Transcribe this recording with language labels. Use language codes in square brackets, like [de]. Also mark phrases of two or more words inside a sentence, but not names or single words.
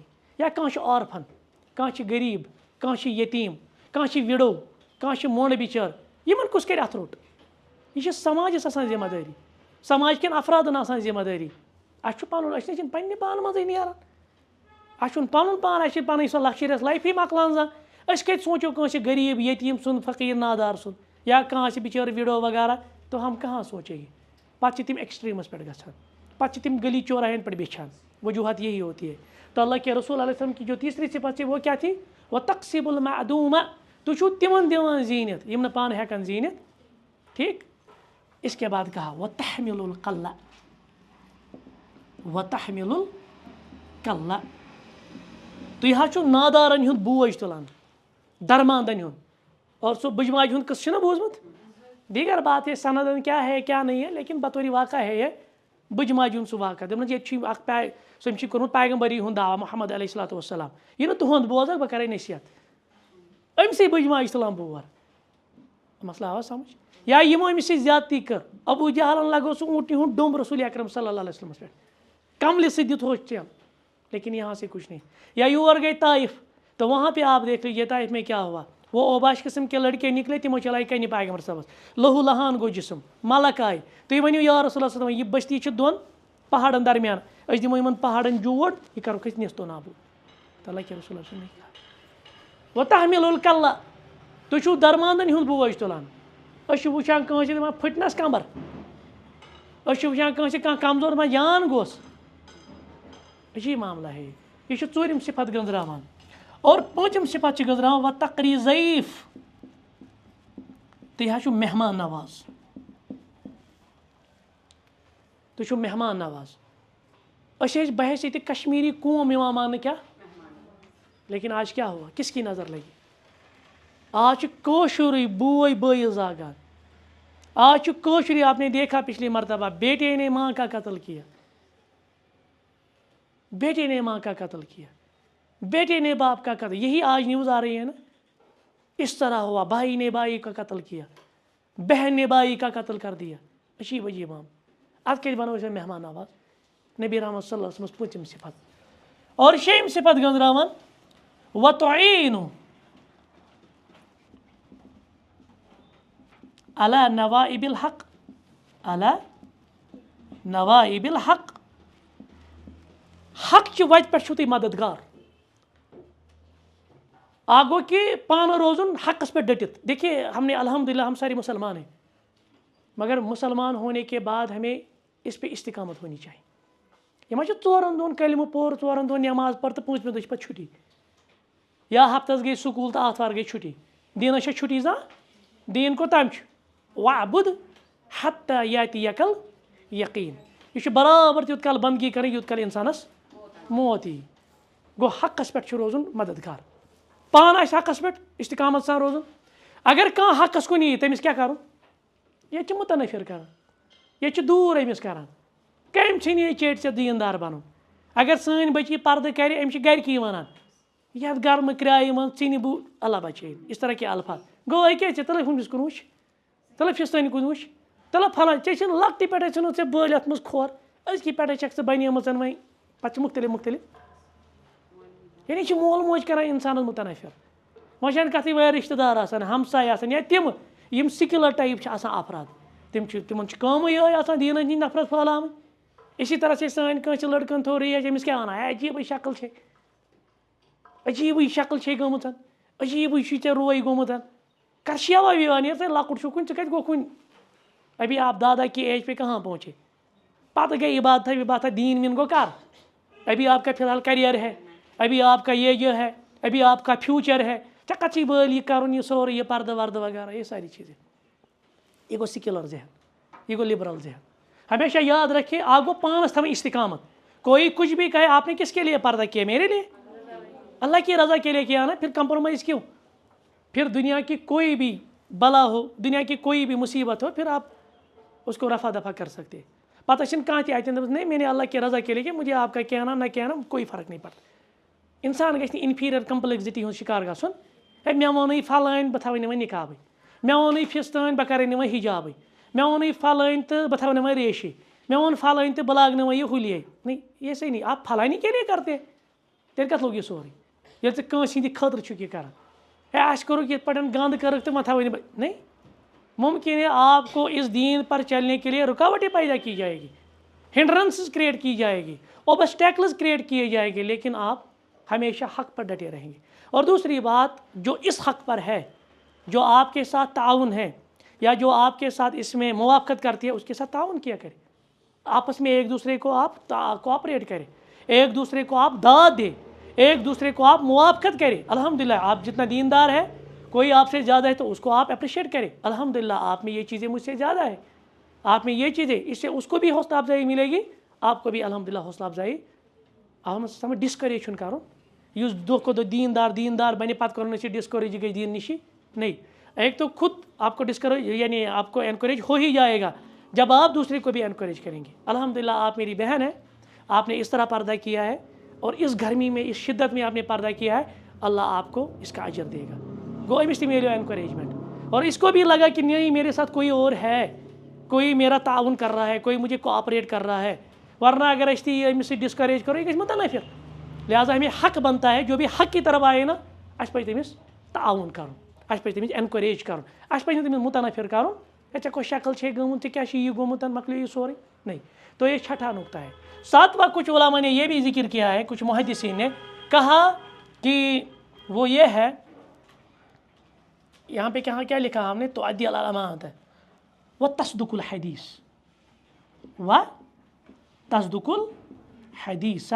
[ks] یا کانٛہہ چھُ آرفن, کانٛہہ چھُ غریٖب, کانٛہہ چھُ یتیٖم, کانٛہہ چھُ وِڈو, کانٛہہ چھُ مۄنڈ بِچٲر, یِمن کُس کرِ اَتھٕ روٚٹ؟ یہِ چھِ سماجس آسان ذمہٕ دٲری, سماج کٮ۪ن افرادن آسان ذمہٕ دٲری. اَسہِ چھُ پنُن, أسۍ نہ چھِنہٕ پننہِ پانہٕ منٛزٕے نیران, اَسہِ چھُنہٕ پنُن پان, اَسہِ چھِ پنٕنۍ سۄ لَکچٔریَس لایفٕے مۄکلان زن. أسۍ کَتہِ سوٗنٛچو کٲنٛسہِ غریٖب یتیٖم سُنٛد, فقیٖر نادار سُنٛد, یا کانٛہہ آسہِ بِچٲر وِڈو وغیرہ, [ur] تو ہم کہاں سوچے گے. [ks] پتہٕ چھِ تِم ایکسٹریٖمَس پٮ۪ٹھ گژھان, پتہٕ چھِ تِم گلی چوراہن پٮ۪ٹھ بیچھان. [ur] وجوہات یہی ہوتی ہے. تو اللہ کے رسول علیہ وسلم کی جو تیسری صفت تھی وہ کیا تھی؟ [ar] وتقسب المعدوٗم, [ks] تُہۍ چھُو تِمن دِوان زیٖنِتھ یِم نہٕ پانہٕ ہٮ۪کن زیٖنِتھ. [ur] ٹھیک, اس کے بعد کہا [ar] وتحمل القل, وتحمل القل, [ks] تُہۍ حظ چھُو نادارن ہُنٛد بوج تُلان, درماندن ہُنٛد. اور سُہ بُجماجہِ ہُنٛد قصہٕ چھُنہ بوٗزمُت؟ [ur] دیگر بات ہے سندن کیا ہے کیا نہیں ہے, لیکن بطور واقع ہے یہ [ks] بُجماجہِ ہُنٛد سُہ [ur] واقع. [ks] دَپان ییٚتہِ چھُ اکھ سُہ أمِس چھُ کوٚرمُت پیغمبری ہُنٛد دعوا محمد [ar] علیہ الصلوۃ والسلام, [ks] یہِ نہٕ تُہُنٛد بوزکھ بہٕ کرے نصیحت, أمسٕے بُجماجہِ تُلان بور. مسلہٕ آوا سمجھ؟ یا یِمو أمِس سۭتۍ زیادتی کٔر, ابوٗ جہلن لگوو سُہ اوٗنٛٹنہِ ہُنٛد ڈوٚمب رسول اکرم [ar] صلی اللہ علیہ وسلمس [ks] پٮ۪ٹھ, کملہِ سۭتۍ دِتہوس چل, [ur] لیکن یہاں سے کچھ نہیں. یا یور گئے طائف, تو وہاں پہ آپ دیکھ لیجیے طائف میں کیا ہوا. وہ اوباش قسم کے لڑکے نکلے, [ks] تمو چلائے کنہِ پیغمبر صٲبس, لہو لہان گوٚو جسم, ملک آیہِ. تُہۍ ؤنِو [ar] یا رسول اللہ صلی اللہ علیہ وسلم, [ks] یہِ بستی چھِ دۄن پہاڑن درمیان, أسۍ دِمو یِمن پہاڑن جوڑ, یہِ کرو أسۍ نیستو نابوٗد. [ur] اللہ کے رسول [ar] اللہ صلی اللہ علیہ وسلم وتحمل القل, [ks] تُہۍ چھُو درماندن ہُنٛد بوج تُلان. أسۍ چھِ وٕچھان کٲنٛسہِ دپان پھٕٹنس کمبر, أسۍ چھِ وٕچھان کٲنٛسہِ کانٛہہ کمزور دپان جان گوٚژھ. [ur] عجیٖب معاملہ ہے. [ks] یہِ چھُ ژوٗرِم صفت گٔنٛزراوان. اور پوٗنٛژِم صفت چھِ گٔنٛزراوان [ar] وتقری ضعیٖف, [ks] تُہۍ حظ چھِو مہمان نواز، تُہۍ چھِو مہمان نواز. أسۍ ٲسۍ بحیثیت کشمیری قوم یِوان ماننہٕ کیٛاہ، [ur] لیکن آج کیا ہوا، کس کی نظر لگی؟ [ks] آج کٲشُرٕے بوے بٲیِس زاگان. [ur] آج کٲشُرٕے، آپ نے دیکھا پچھلی مرتبہ بیٹے نے ماں کا قتل کیا، بیٹے نے ماں کا قتل کیا، بیٹے نے باپ کا قتل. یہی آج نیوز آ رہی ہے نا، اس طرح ہوا، بھائی نے بھائی کا قتل کیا، بہن نے بھائی کا قتل کر دیا. عجیب عجیب عام. [ks] اتھ کیٛازِ بنو أسۍ مہمان نواز؟ نبی رحمت [ar] صلی اللہ علیہ وسلم [ks] پوٗژِم صفت. اور شیٚیِم صفت گٔنٛزراوان [ar] وَتُعیٖنُ علی نوائب الحق، علی نوائب الحق. [ks] حق چہِ وتہِ پٮ۪ٹھ چھِو تُہۍ مددگار. اکھ گوٚو کہ پانہٕ روزُن حقس پہ ڈٹِتھ. [ur] دیکھیے ہم نے الحمدللہ ہم سارے مسلمان ہیں، مگر مسلمان ہونے کے بعد ہمیں اس پہ استقامت ہونی چاہیے. [ks] یہ ما چھِ ژورن دۄہن کلمہٕ پوٚر، ژورن دۄہن نٮ۪ماز پٔر تہٕ پوٗنٛژمہِ دۄہ چھِ پتہٕ چھُٹی، یا ہفتس گٔے سکوٗل تہٕ آتھوار گٔے چھُٹی. دیٖنس چھےٚ چھُٹی زانٛہہ؟ دیٖن کوٚتام چھُ [ar] وَعبُد حتیٰ یاتِیَکَ الیقیٖن. [ks] یہ چھُ برابر تیوٗت کال بندگی کرٕنۍ یوٗت کال انسانس موت یی. گوٚو حقس پٮ۪ٹھ چھُ روزُن مددگار. پانہٕ آسہِ حقس پٮ۪ٹھ استقامت سان روزُن. اگر کانٛہہ حقس کُن یی تٔمِس کیٛاہ کرُن؟ ییٚتہِ چھِ مُتنفر کران، ییٚتہِ چھِ دوٗر أمِس کران. کٔمۍ ژھٕنی چیٚٹۍ ژےٚ دیٖندار بنُن؟ اگر سٲنۍ بچی پردٕ کرِ أمِس چھِ گرِکی ونان یتھ گرمہٕ کرایہِ منٛز ژٕنہِ بہٕ اللہ بچٲیِن، [ur] اس طرح کے الفاظ. [ks] گوٚو أکیٛاہ ژےٚ تلہٕ ہُمِس کُن وٕچھ، تلہٕ فِستٲنۍ کُن وٕچھ، تلہٕ پھلٲنۍ. ژےٚ چھِنہٕ لۄکٹہِ پٮ۪ٹھے ژھٕنُتھ ژےٚ بٔلۍ یتھ منٛز کھۄر، أزکہِ پٮ۪ٹھے چھکھ ژٕ بنیمٕژ وۄنۍ. پتہٕ چھِ مختلف مختلف. یعنی چھِ مول موج کران انسانس مُتنفر. وۄنۍ چھنہٕ کتھٕے وۄنۍ رشتہٕ دار آسان، ہمساے آسان، یا تِم یِم [en] secular type [ks] چھِ آسان افراد، تِمن چھِ کٲمٕے یِہوٚے آسان دیٖنٕچ ہِنٛدۍ نفرت پھٲلاوٕنۍ. اسی طرح چھِ سٲنۍ کٲنٛسہِ لڑکن تھوٚو ریج، أمِس کیٛاہ وَنان؟ ہے عجیٖبٕے شکل چھے، عجیٖبٕے شکل چھے گٔمٕژ، عجیٖبٕے چھُے ژےٚ روے گوٚمُت. کر شیوا ویوا نیرِ ژٕ لۄکُٹ چھُکھ وُنہِ، ژٕ کتہِ گوٚکھ وُنہِ؟ [ur] ابھی آپ دادا کی ایج پہ کہاں پہنچے؟ [ks] پتہٕ گٔے عبادتھا وبادتھا، دیٖن ویٖن گوٚو کر؟ [ur] ابھی آپ کا فی الحال کریئر ہے، ابھی آپ کا یہ ہے، ابھی آپ کا فیوچر ہے. [ks] ژےٚ کتھ چھُے بٲلۍ یہ کرُن، یہ سورُے یہ پردٕ وردٕ وغیرہ، [ur] یہ ساری چیزیں. [ks] یہ گوٚو سیکولر ذہن، یہ گوٚو لبرل ذہن. [ur] ہمیشہ یاد رکھیے آپ کو [ks] پانس تھاوٕنۍ استقامت. [ur] کوئی کچھ بھی کہے آپ نے کس کے لیے پردہ کیا؟ میرے لیے، اللہ کی رضا کے لیے کیا نا. پھر کمپرومائز کیوں؟ پھر دنیا کی کوئی بھی بلا ہو، دنیا کی کوئی بھی مصیبت ہو، پھر آپ اس کو رفع دفع کر سکتے. [ks] پتہ چھِنہٕ کانٛہہ تہِ اَتٮ۪ن دَپَس [ur] نہیں میں نے اللہ کی رضا کے لیے کیا، مجھے آپ کا کہنا نہ کہنا کوئی فرق نہیں پڑتا. [ks] انسان گژھِ نہٕ [en] inferior complexity [ks] ہُنٛد شِکار گژھُن. ہے مےٚ ووٚنُے پھلٲنۍ بہٕ تھاوَے نہٕ وۄنۍ نِقابٕے، مےٚ ووٚنُے فِستٲنۍ بہٕ کَرَے نہٕ وۄنۍ حِجابٕے، مےٚ ووٚنُے پھلٲنۍ تہٕ بہٕ تھاوٕ نہٕ وۄنۍ ریشی، مےٚ ووٚن پھلٲنۍ تہٕ بہٕ لاگہٕ نہٕ وۄنۍ یہِ ہُلیے. [ur] نہیں یہ صحیح نہیں. آپ پھلانی کے لیے کرتے [ks] تیٚلہِ کَتھ لوٚگ یہِ سورُے ییٚلہِ ژٕ کٲنٛسہِ ہِنٛدِ خٲطرٕ چھُکھ یہِ کران؟ ہے اَسہِ کوٚرُکھ یِتھ پٲٹھۍ گنٛد کٔرٕکھ تہٕ وۄنۍ تھاوَے نہٕ بہٕ. [ur] نہیں، ممکن ہے آپ کو اس دین پر چلنے کے لیے رکاوٹیں پیدا کی جائے گی، [en] hindrances create [ur] کی جائے گی، [en] obstacles create [ur] کیے جائیں گے، لیکن آپ ہمیشہ حق پر ڈٹے رہیں گے. اور دوسری بات، جو اس حق پر ہے، جو آپ کے ساتھ تعاون ہے یا جو آپ کے ساتھ اس میں موافقت کرتی ہے، اس کے ساتھ تعاون کیا کرے. آپس میں ایک دوسرے کو آپ کوآپریٹ کریں، ایک دوسرے کو آپ داد دیں، ایک دوسرے کو آپ موافقت کریں. الحمدللہ آپ جتنا دیندار ہے، کوئی آپ سے زیادہ ہے تو اس کو آپ اپریشیٹ کریں. الحمدللہ آپ میں یہ چیزیں مجھ سے زیادہ ہے، آپ میں یہ چیزیں، اس سے اس کو بھی حوصلہ افزائی ملے گی، آپ کو بھی الحمدللہ حوصلہ افزائی. [ks] آپ [en] discourage [ks] چھُنہٕ کَرُن. یُس دۄہ کھۄتہٕ دۄہ دیندار بَنہِ پَتہٕ کَرُن أسۍ ڈسکریج گٔے دیٖن نِشی. [ur] نہیں، ایک تو خود آپ کو ڈسکریج یعنی آپ کو انکریج ہو ہی جائے گا جب آپ دوسرے کو بھی انکریج کریں گے. الحمدللہ آپ میری بہن ہے، آپ نے اس طرح پردہ کیا ہے، اور اس گرمی میں، اس شدت میں آپ نے پردہ کیا ہے، اللہ آپ کو اس کا اجر دے گا. [ks] گو أمِس تہِ ملیو [ur] انکریجمنٹ، اور اس کو بھی لگا کہ نہیں میرے ساتھ کوئی اور ہے، کوئی میرا تعاون کر رہا ہے، کوئی مجھے کوآپریٹ کر رہا ہے. [ks] ورنہ اگر أسۍ تہِ أمِس سۭتۍ ڈسکریج کرو، یہ گژھِ مُتنفر. [ur] لہٰذا ہمیں حق بنتا ہے، جو بھی حق کی طرف آئے نا، [ks] اَسہِ پَزِ تٔمِس تعاون کرُن، اَسہِ پَزِ تٔمِس انکریج کرُن، اَسہِ پَزِ نہٕ تٔمِس مُتنفر کرُن. ہے ژےٚ کۄس شکل چھے گٔمٕژ، ژےٚ کیٛاہ چھُے یہِ گوٚمُت، مۄکلیو یہِ سورُے. [ur] نہیں. تو یہ چھٹا نقطہ ہے. ساتواں کچھ علماء نے یہ بھی ذکر کیا ہے، کچھ محدثین نے کہا کہ وہ یہ ہے، یہاں پہ کیا لکھا ہم نے، تو [ar] تؤدی الامانۃ وتصدق الحدیث وتصدق الحدیث.